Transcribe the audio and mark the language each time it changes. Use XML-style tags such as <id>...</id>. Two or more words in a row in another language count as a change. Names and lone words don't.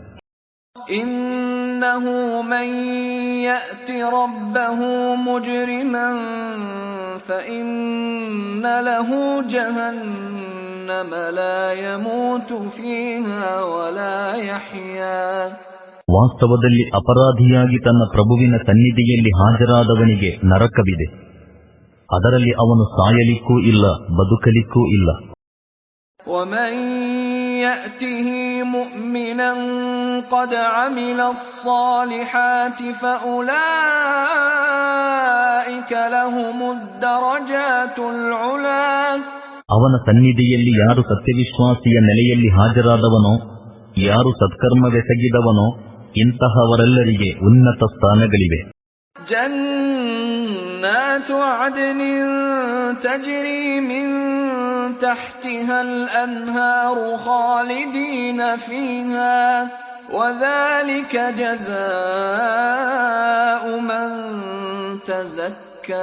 <ar>إنه من يأت ربه مجرما فإن له جهنم لا يموت فيها ولا يحيى.</ar> <kn>ವಾಸ್ತವದಲ್ಲಿ ಅಪರಾಧಿಯಾಗಿ ತನ್ನ ಪ್ರಭುವಿನ ಸನ್ನಿಧಿಯಲ್ಲಿ ಹಾಜರಾದವನಿಗೆ ನರಕವಿದೆ, ಅದರಲ್ಲಿ ಅವನು ಸಾಯಲಿಕ್ಕೂ ಇಲ್ಲ, ಬದುಕಲಿಕ್ಕೂ ಇಲ್ಲ.</kn> <ar>وَمَن يَأْتِهِ مُؤْمِنًا قَدْ عَمِلَ الصَّالِحَاتِ فَأُولَئِكَ لَهُمُ الدَّرَجَاتُ الْعُلَى.</ar> <kn>ಅವನ ಸನ್ನಿಧಿಯಲ್ಲಿ ಯಾರು ಸತ್ಯವಿಶ್ವಾಸಿಯ ನೆಲೆಯಲ್ಲಿ ಹಾಜರಾದವನೋ, ಯಾರು ಸತ್ಕರ್ಮವೆಸಗಿದವನೋ ಇಂತಹವರೆಲ್ಲರಿಗೆ ಉನ್ನತ ಸ್ಥಾನಗಳಿವೆ.</kn> <ar>جنات عدن تجري من تحتها الأنهار خالدين فيها وذلك جزاء من تزكى.</ar>